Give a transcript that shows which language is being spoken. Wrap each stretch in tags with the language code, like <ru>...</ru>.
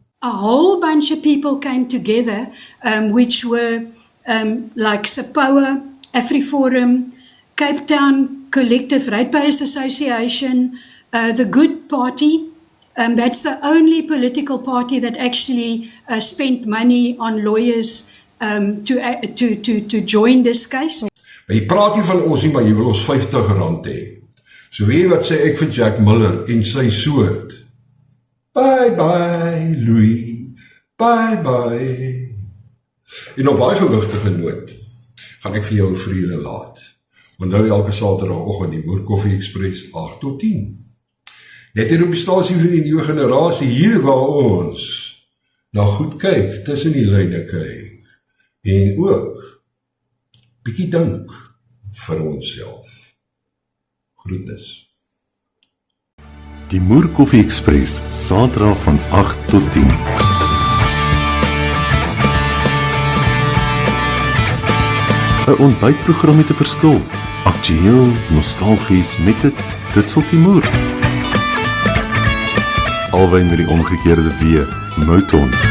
<en>A whole bunch of people came together, which were like SAPOA, AfriForum, Cape Town Collective Ratepayers Association, the Good Party. That's the only political party that actually spent money on lawyers to join this case.</en> <af>Maar jy praat nie van ons nie, maar jy wil ons R50 hê. So weet jy wat sê ek vir Jack Miller en sy soort?</af> <en>Bye bye, Louis. Bye bye.</en> <af>En op baie gewigtige noot gaan ek vir jou vriende laat. Onthou elke Saterdagoggend die Moer Koffie Express 8 tot 10. Net hier op die stasie van die nuwe generasie, hier waar ons na goed kyk, tussen die lyne kyk. En ook bietjie dink vir onsself. Groetnis. Die Moer Koffie Express, Saterdag van 8 tot 10. Een ontbytprogram met 'n verskil. Aktueel, nostalgies met dit Ditseltjie Moer. albei met die omgekeerde W, Mouton.</af>